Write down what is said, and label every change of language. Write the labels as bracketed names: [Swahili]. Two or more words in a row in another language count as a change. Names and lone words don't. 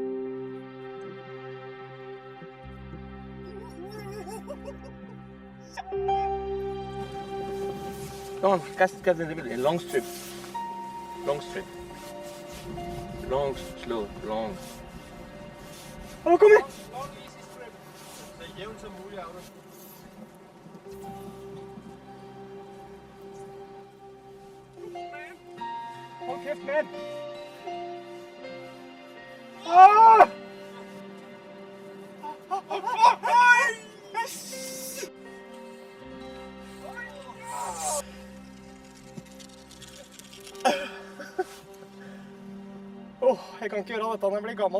[English] Come on, cast in the middle, long strip. Long strip. Long, slow, long. Oh, [Danish] kom her! [English] Long, easy strip. [Danish] Så jævnt som muligt, Auden. Hold kæft, mand! Ah! [Norwegian] Jeg kan ikke gjøre dette når jeg blir gammel.